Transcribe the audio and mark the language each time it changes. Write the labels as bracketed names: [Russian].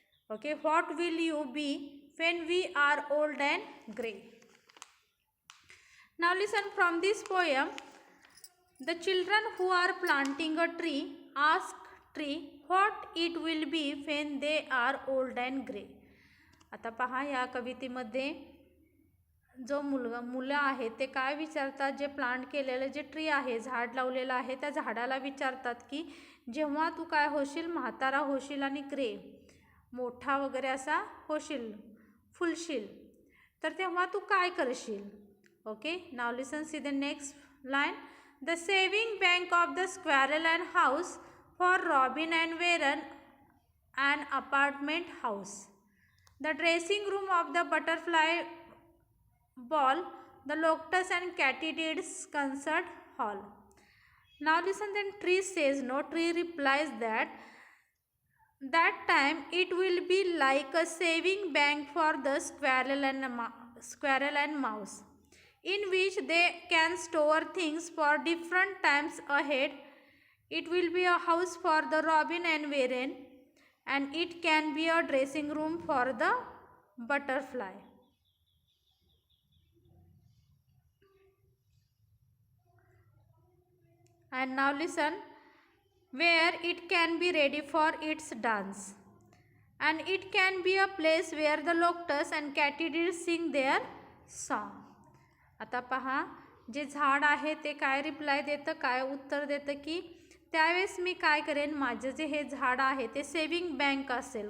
[English] Okay, what will you be when we are old and grey? Now listen from this poem. The children who are planting a tree ask tree what it will be when they are old and grey. [Marathi] आता पहा या कवितेमध्ये जो मुलं आहेत ते काय विचारतात, जे प्लांट केलेलं जे ट्री आहे, झाड लावलेलं आहे, त्या झाडाला विचारतात की जेव्हा तू काय होशील, म्हातारा होशील आणि ग्रे मोठा वगैरे असा होशील, फुलशील, तर तेव्हा तू काय करशील. [English] Okay, now listen, see the next line. The saving bank of the squirrel and house for robin and wren and apartment house. The dressing room of the butterfly ball, the locusts and katydids concert hall. Now listen, then tree says no. Tree replies that time it will be like a saving bank for the squirrel and mouse, in which they can store things for different times ahead. It will be a house for the robin and wren, and it can be a dressing room for the butterfly. And now listen, where it can be ready for its dance, and it can be a place where the locusts and katydids sing their song. [Marathi] आता पहा, जे झाड आहे ते काय reply देतं, काय उत्तर देतं की त्यावेळेस मी काय करेन, माझं जे हे झाड आहे ते सेविंग बँक असेल.